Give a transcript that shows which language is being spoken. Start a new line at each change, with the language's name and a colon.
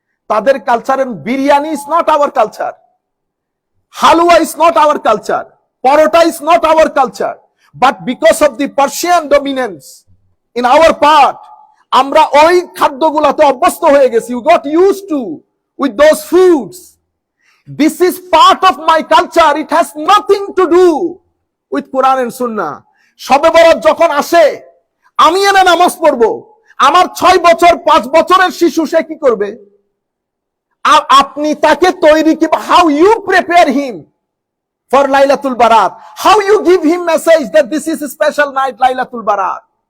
English: তাদের কালচারের biryani is not our culture, halwa is not our culture, paratha is not our culture, but because of the Persian dominance in our part,
Bangla: আমরা ওই খাদ্যগুলাতে অভ্যস্ত হয়ে গেছি।
English: We got used to with those foods. This is part of my culture. It has nothing to do with Quran and Sunnah.
Bangla: শবে বরাত যখন আসে, আমি এনে নামাজ পড়বো, আমার 6 বছর 5 বছরের শিশু সে কি করবে? আপনি তাকে তৈরি কি,
English: how you prepare him for Laylatul Barat, how you give him message that this is a special night, Laylatul Barat.